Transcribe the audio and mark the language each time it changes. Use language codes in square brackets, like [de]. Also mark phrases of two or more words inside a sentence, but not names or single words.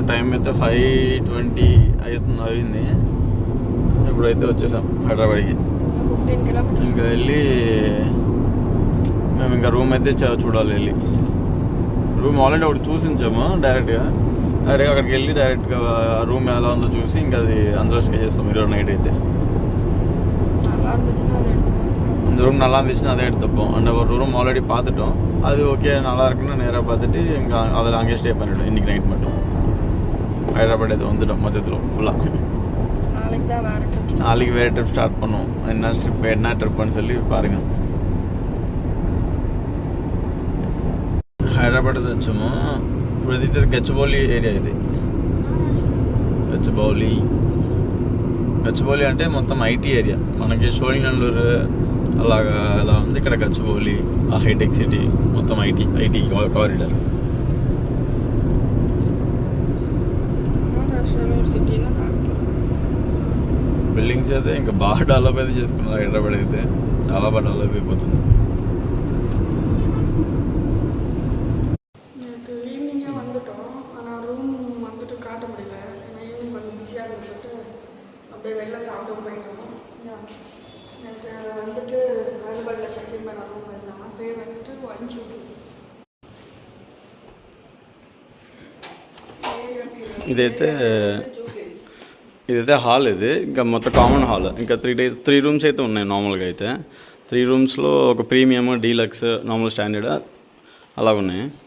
[te] టైం అయితే 5:20 అయింది. ఇప్పుడైతే వచ్చేసాం హైదరాబాద్కి. ఇంకా వెళ్ళి మేము ఇంకా రూమ్ అయితే చూడాలి. వెళ్ళి రూమ్ ఆల్రెడీ ఒకటి చూసించాము డైరెక్ట్గా అక్కడికి వెళ్ళి డైరెక్ట్గా రూమ్ ఎలా ఉందో చూసి ఇంకా అది అందులో స్టే చేస్తాం ఈరోజు నైట్ అయితే. [ta] ரூம் நல்லா இருந்துச்சுன்னா அதை எடுத்துப்போம். அந்த ஒரு ரூம் ஆல்ரெடி பார்த்துட்டோம், அது ஓகே நல்லா இருக்குன்னு நேராக பார்த்துட்டு இங்கே அதில் அங்கேயே ஸ்டே பண்ணிவிட்டோம். இன்றைக்கி நைட் மட்டும் ஹைதராபாத் இது வந்துட்டோம் மொத்தத்தில் ஃபுல்லாக. நாளைக்கு வேறு ட்ரிப் ஸ்டார்ட் பண்ணுவோம். என்ன ட்ரிப்புன்னு சொல்லி பாருங்கள். [te] హైదరాబాద్ వచ్చాము. ఇప్పుడు అయితే గచ్చిబౌలి ఏరియా ఇది. గచ్చిబౌలి అంటే మొత్తం [en] IT area. [te] మనకి సోళినల్లూరు అలాగా అలా ఉంది. ఇక్కడ గచ్చిబౌలి, ఆ హైటెక్ సిటీ మొత్తం [en] IT corridor. [te] బిల్డింగ్స్ అయితే ఇంకా బాగా డెవలప్ అయితే చేసుకున్నారు. హైదరాబాద్ అయితే చాలా బాగా డెవలప్ అయిపోతుంది. [ta] ஈவினிங்கே வந்துட்டோம். ஆனால் ரூம் வந்துட்டு காட்ட முடியல. ஏன்னா ஈவினிங் கொஞ்சம் பிஸியாக இருந்துட்டு அப்படியே வெளில சாப்பிட போயிட்டோம். எனக்கு வந்துட்டு ஹைதராபாத்தில் செக்இன் பண்ண ரூம் இருந்தாங்க. பேர் வந்துட்டு வஞ்சு. [te] ఇదైతే హాల్. ఇది ఇంకా మొత్తం కామన్ హాల్. ఇంకా 3 రూమ్స్ అయితే ఉన్నాయి నార్మల్గా అయితే. 3 రూమ్స్లో ఒక [en] premium, deluxe, normal standard [te] అలా ఉన్నాయి.